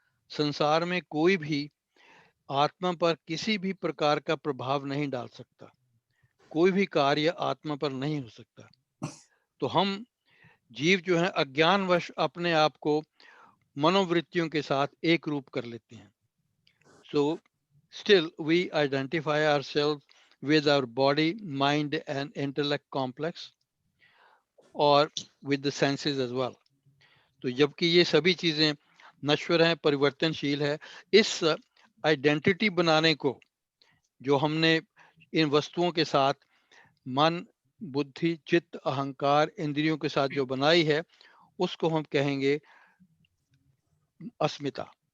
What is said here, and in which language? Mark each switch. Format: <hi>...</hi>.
<hi>संसार में कोई भी आत्मा पर किसी भी प्रकार का प्रभाव नहीं डाल सकता. कोई भी कार्य आत्मा पर नहीं हो सकता. तो हम जीव जो है अज्ञानवश अपने आप को मनोवृत्तियों के साथ एक रूप कर लेते हैं.</hi> <en>So still we identify ourselves with our body, mind and intellect complex, or with the senses as well.</en> <hi>तो जबकि ये सभी चीजें नश्वर हैं, परिवर्तनशील है, इस आइडेंटिटी बनाने को जो हमने इन वस्तुओं के साथ मन, बुद्धि, चित्त, अहंकार, इंद्रियों के साथ जो बनाई है, उसको हम कहेंगे अस्मिता.</hi>